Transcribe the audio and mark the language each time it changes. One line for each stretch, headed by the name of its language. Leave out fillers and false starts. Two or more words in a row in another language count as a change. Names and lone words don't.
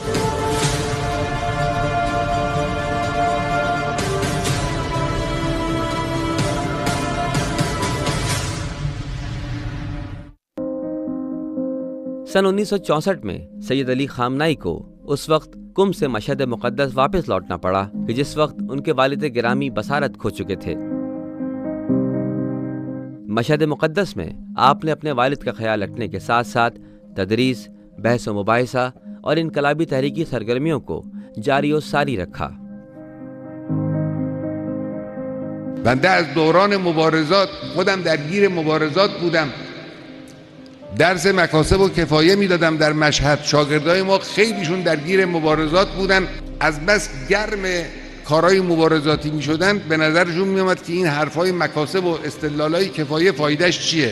Urdu: سن 1964 میں سید علی خامنائی کو اس وقت قم سے مشہد مقدس واپس لوٹنا پڑا کہ جس وقت ان کے والد گرامی بصارت کھو چکے تھے۔ مشہد مقدس میں آپ نے اپنے والد کا خیال رکھنے کے ساتھ ساتھ تدریس، بحث و مباحثہ اور انقلابی تحریکی سرگرمیوں کو جاری و ساری رکھا۔
Persian: بنده از دوران مبارزات خودم درگیر مبارزات بودم، درس مکاسب و کفایه میدادم در مشهد، شاگردای ما خیلیشون درگیر مبارزات بودن، از بس گرم کارهای مبارزاتی میشدن به نظرشون میامد که این حرفای مکاسب و استدلالای کفایه فایدهش چیه.